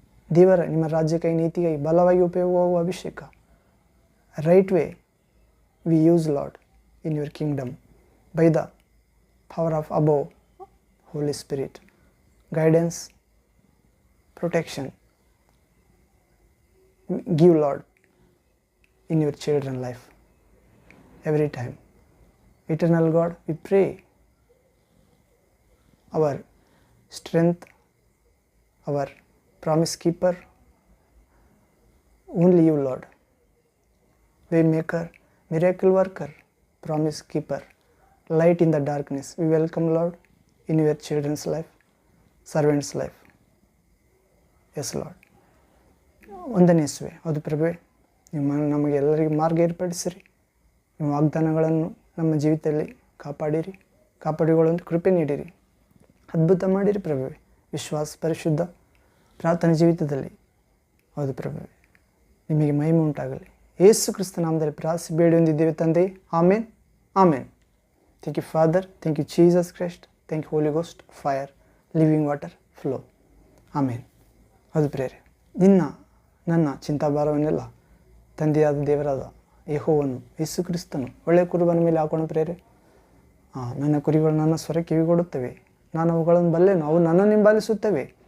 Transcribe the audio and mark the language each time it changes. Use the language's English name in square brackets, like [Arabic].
[Kannada] ದೇವರ ನಿಮ್ಮ ರಾಜ್ಯಕ್ಕಾಗಿ ನೀತಿಗಾಗಿ ಬಲವಾಗಿ ಉಪಯೋಗವಾಗುವ ಅಭಿಷೇಕ, [English] Right way we use Lord in your kingdom by the power of above Holy Spirit, guidance, protection, give Lord in your children life every time. Eternal God, we pray our strength, our promise keeper, only you Lord, way maker, miracle worker, promise keeper, light in the darkness. We welcome Lord in your children's life, servants life. Yes Lord. [Kannada] ಒಂದನೇ ಯೇಸುವೆ, ಹೌದು ಪ್ರಭುವೆ, ನಿಮ್ಮ ನಮಗೆ ಎಲ್ಲರಿಗೂ ಮಾರ್ಗ ಏರ್ಪಡಿಸಿರಿ. ನಿಮ್ಮ ವಾಗ್ದಾನಗಳನ್ನು ನಮ್ಮ ಜೀವಿತದಲ್ಲಿ ಕಾಪಾಡಿಕೊಳ್ಳುವಂಥ ಕೃಪೆ ನೀಡಿರಿ. ಅದ್ಭುತ ಮಾಡಿರಿ ಪ್ರಭುವೆ. ವಿಶ್ವಾಸ, ಪರಿಶುದ್ಧ ಪ್ರಾರ್ಥನೆ ಜೀವಿತದಲ್ಲಿ, ಹೌದು ಪ್ರಭುವೆ, ನಿಮಗೆ ಮಹಿಮೆ ಉಂಟಾಗಲಿ. ಯೇಸು ಕ್ರಿಸ್ತ ನಾಮದಲ್ಲಿ ಪ್ರಾರ್ಥಿಸಿ ಬೇಡಿ ಹೊಂದಿದ್ದೇವೆ ತಂದೆ. ಆಮೇನ್, ಆಮೇನ್. [English] Thank you Father, thank you Jesus Christ, thank you Holy Ghost, fire, living water, flow. [Kannada] ಆಮೇನ್. ಅದು ಪ್ರೇರೆ, ನನ್ನ ಚಿಂತಾಭಾರವನ್ನೆಲ್ಲ ತಂದೆಯಾದ ದೇವರಾದ ಯೆಹೋವನು, ಯೇಸು ಕ್ರಿಸ್ತನು ಒಳ್ಳೆಯ ಕುರುಬನ ಮೇಲೆ ಹಾಕೋಣ ಪ್ರೇರೆ. ನನ್ನ ಕುರಿಗಳು ನನ್ನ ಸ್ವರ ಕಿವಿಗೊಡುತ್ತವೆ, ನಾನು ಅವುಗಳನ್ನು ಬಲ್ಲೆನು, ಅವು ನನ್ನನ್ನು ಹಿಂಬಾಲಿಸುತ್ತವೆ.